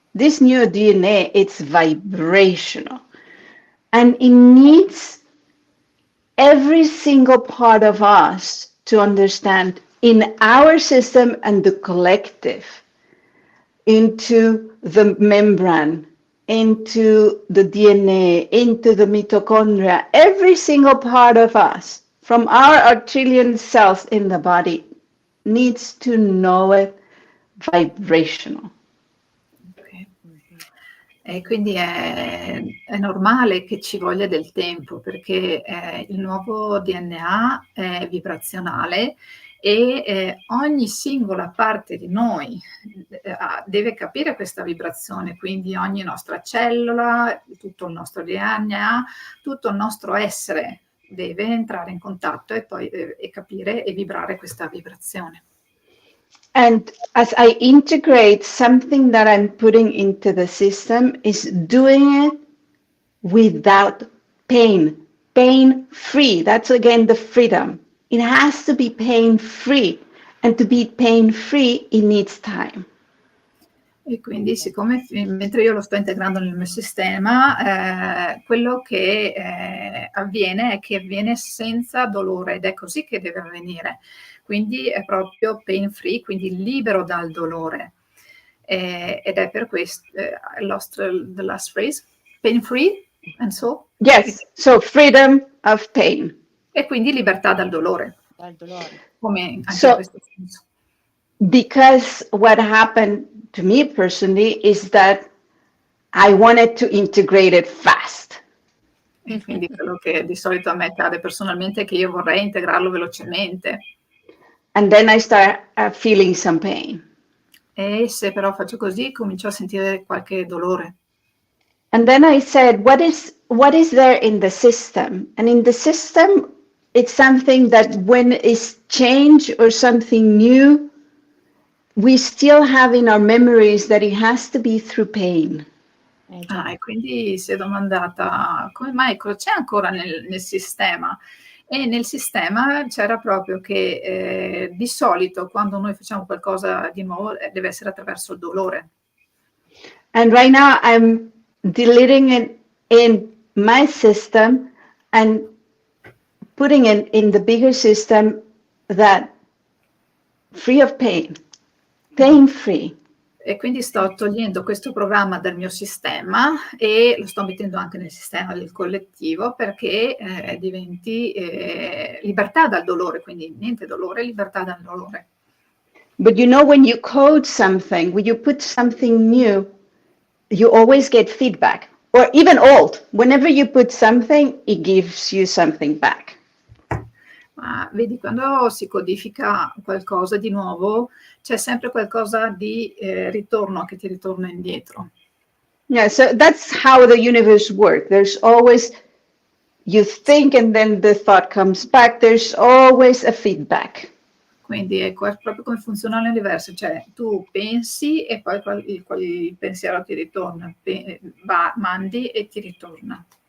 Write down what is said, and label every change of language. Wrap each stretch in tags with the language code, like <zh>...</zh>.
<en>This new DNA, it's vibrational, and it needs every single part of us to understand in our system and the collective, into the membrane, into the DNA, into the mitochondria, every single part of us, from our trillion cells in the body, needs to know it vibrational. Okay.</en> <it>E quindi è normale che ci voglia del tempo, perché il nuovo DNA è vibrazionale e ogni singola parte di noi deve capire questa vibrazione, quindi ogni nostra cellula, tutto il nostro DNA, tutto il nostro essere deve entrare in contatto e poi e capire e vibrare questa vibrazione.</it> <en>And as I integrate something that I'm putting into the system is doing it without pain, pain-free. That's again the freedom. It has to be pain-free. And to be pain-free, it needs time.</en> <it>E quindi siccome mentre io lo sto integrando nel mio sistema, quello che avviene è che avviene senza dolore ed è così che deve avvenire. Quindi è proprio</it> <en>pain free,</en> <it>quindi libero dal dolore. Ed è per questo,</it> <en>I lost the last phrase, pain free, and so? Yes, so freedom of pain.</en> <it>E quindi libertà dal dolore. Dal dolore. Come anche</it> <en>So,</en> <it>in questo senso.</it> <en>Because what happened to me personally is that I wanted to integrate it fast.</en> <it>E quindi quello che di solito a me accade personalmente è che io vorrei integrarlo velocemente.</it> <en>And then I start feeling some pain.</en> <it>E se però faccio così, comincio a sentire qualche dolore.</it> <en>And then I said, what is there in the system? And in the system, it's something that when it's change or something new, we still have in our memories that it has to be through pain.</en> <it>E quindi si è domandata come mai cosa c'è ancora nel sistema. E nel sistema c'era proprio che di solito quando noi facciamo qualcosa di nuovo deve essere attraverso il dolore.</it> <en>And right now I'm deleting it in my system and putting it in the bigger system that free of pain, pain free.</en> <it>E quindi sto togliendo questo programma dal mio sistema e lo sto mettendo anche nel sistema del collettivo perché diventi libertà dal dolore, quindi niente dolore, libertà dal dolore.</it> <en>But you know, when you code something, when you put something new, you always get feedback. Or even old, whenever you put something, it gives you something back.</en> <it>Ma vedi, quando si codifica qualcosa di nuovo, c'è sempre qualcosa di ritorno che ti ritorna indietro.</it> <en>Yeah, so that's how the universe works. There's always, you think and then the thought comes back. There's always a feedback.</en> <it>Quindi è proprio come funziona l'universo, cioè tu pensi e poi il pensiero ti ritorna, mandi e ti ritorna.</it>